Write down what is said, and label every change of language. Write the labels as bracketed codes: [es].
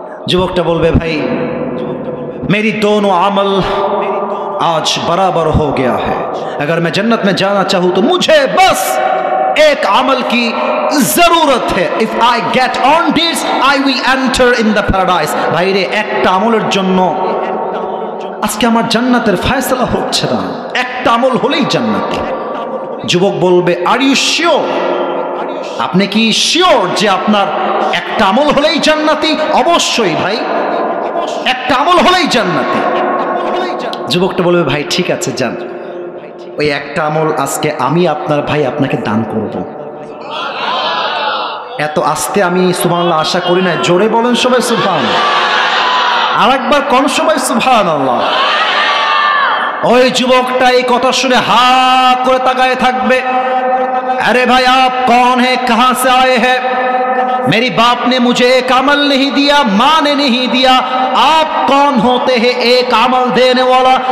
[bn] যুবকটা বলবে, ভাই [hi] मेरी दोनों अमल आज बराबर हो गया है, अगर मैं जन्नत में जाना चाहूं तो मुझे बस एक अमल की जरूरत है, [en] If I get on this I will enter in the paradise. [hi] भाई रे [bn] একটা আমলের জন্য আজকে আমার জান্নাতের ফয়সালা হচ্ছে না, একটা আমল হলেই জান্নাতি। যুবক বলবে, [en] are you sure, [bn] আপনি কি শিওর যে আপনার একটা আমল হলেই জান্নাতি? অবশ্যই ভাই, একটা আমল হলেই জান্নাতি। যুবকটা বলবে, ভাই ঠিক আছে যান, ওই একটা আমল আজকে আমি আপনার ভাই আপনাকে দান করব। এত আস্তে আমি সুবহানাল্লাহ আশা করি না, জোরে বলেন সবাই সুবহানাল্লাহ, আরেকবার কোন সবাই সুবহানাল্লাহ। ওই যুবকটা এই কথা শুনে হা করে তাকায় থাকবে, [hi] अरे भाई आप कौन है, कहां से आए हैं, मेरी बाप ने मुझे एक अमल नहीं दिया, माँ ने नहीं दिया, आप कौन होते हैं एक अमल देने वाला?